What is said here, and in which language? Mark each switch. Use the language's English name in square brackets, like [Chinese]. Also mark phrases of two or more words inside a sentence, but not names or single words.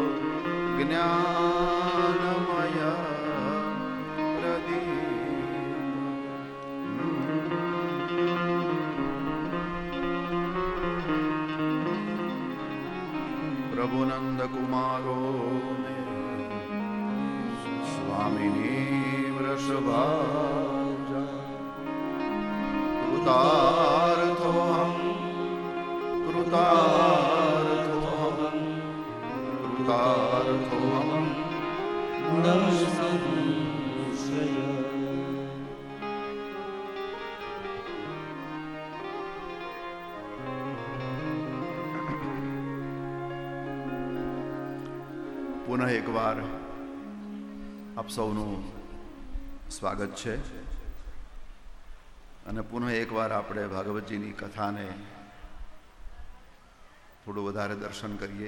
[Sanskrit] ज्ञानमय प्रदीप प्रभुनंद कुमारो स्वामिनी वृषभाजा कृतार्थोऽहं कृतार्थोऽहं कृतार्थोऽहं न संशय। [Gujarati] પુનઃ એકવાર આપ સૌનું સ્વાગત છે અને પુનઃ એકવાર આપણે ભાગવતજીની કથાને થોડું વધારે દર્શન કરીએ.